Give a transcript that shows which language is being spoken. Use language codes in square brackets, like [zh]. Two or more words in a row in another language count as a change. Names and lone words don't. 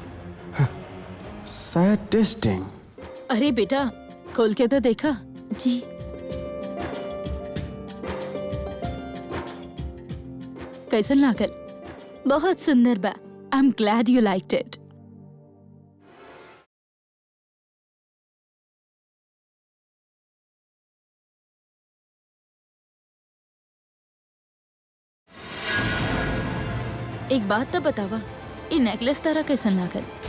[en] Sad testing. [bho] अरे बेटा खोल के तो देखा। जी कैसन लागल? बहुत सुंदर बा। [en] I am glad you liked it. [bho] एक बात तो बतावा, ये नेकलेस तारा कैसन लागल?